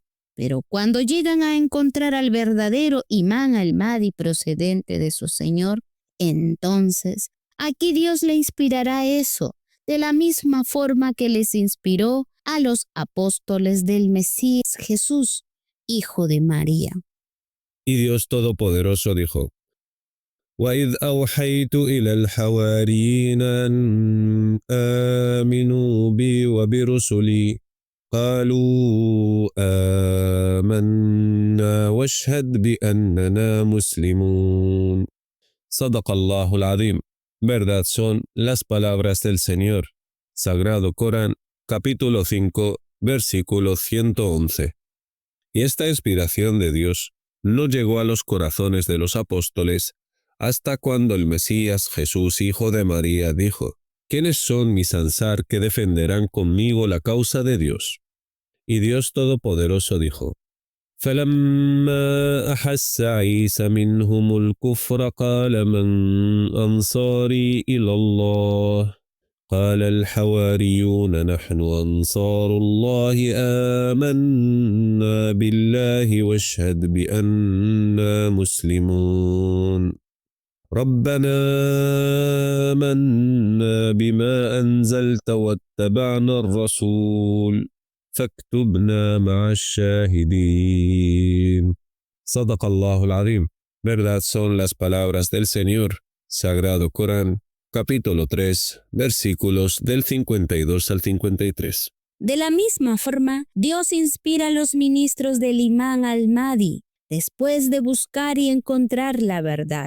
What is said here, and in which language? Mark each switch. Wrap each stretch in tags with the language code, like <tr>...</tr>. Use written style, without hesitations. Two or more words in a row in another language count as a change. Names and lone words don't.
<es>Pero cuando llegan a encontrar al verdadero Imán al-Mahdi procedente de su Señor, entonces aquí Dios le inspirará eso, de la misma forma que les inspiró a los apóstoles del Mesías Jesús, hijo de María. Y Dios Todopoderoso dijo:</es> <ar>وَإِذْ أَوْحَيْتُ إِلَى الْحَوَارِيِّينَ أَنْ آمِنُوا بِي وَبِرُسُلِي قالوا آمنا واشهد بأننا مسلمون. صدق الله العظيم.</ar> <es>Verdad son las palabras del Señor. Sagrado Corán, capítulo 5, versículo 111. Y esta inspiración de Dios no llegó a los corazones de los apóstoles hasta cuando el Mesías Jesús, hijo de María, dijo: ¿Quiénes son mis ansar que defenderán conmigo la causa de Dios? Y Dios Todopoderoso dijo:</es> <ar>فَلَمَّا أَحَسَّ عِيسَى مِنْهُمُ الْكُفْرَ قَالَ مَنْ أَنْصَارِي إِلَى اللَّهِ قَالَ الْحَوَارِيُّونَ نَحْنُ أَنْصَارُ اللَّهِ آمَنَّا بِاللَّهِ وَاشْهَدْ بِأَنَّا مُسْلِمُونَ ربنا آمنا بما أنزلت واتبعنا الرسول فاكتبنا مع الشاهدين. صدق الله العظيم.</ar> <es>Verdad son las palabras del Señor. Sagrado Corán, capítulo 3, versículos del 52 al 53. De la misma forma, Dios inspira a los ministros del Imán al-Mahdi después de buscar y encontrar la verdad.</es>